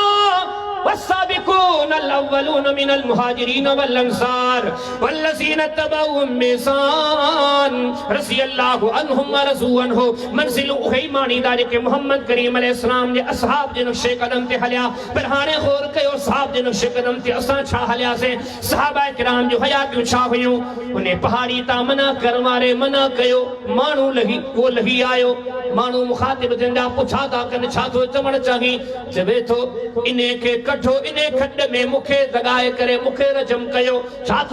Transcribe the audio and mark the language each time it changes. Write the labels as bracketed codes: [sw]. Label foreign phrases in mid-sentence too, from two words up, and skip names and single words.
[ar] والسابقون الأولون من المهاجرين والأنصار والذين اتبعوهم بإحسان رضي الله عنهم ورضوا عنه [sd] منزل उहे मानी दा जेके मोहम्मद करीम [ar] عليه السلام [sd] जे असहाब जे नक्शे कदम ते हलिया पर हाणे गौर कयो साहब जे नक्शे कदम ते असां छा हलियासीं सहाबा किराम जो हयातियूं छा हुयूं उन पहाड़ी तां मना करण वारे मना कयो माण्हू लही आयो माण्हू मुखातिब जंदा पुछा था कन छा थो चवण चाही चवे थो इने खे कठो इने खड्ड में मुखे दगाए करे मुखे रजम कयो छा थो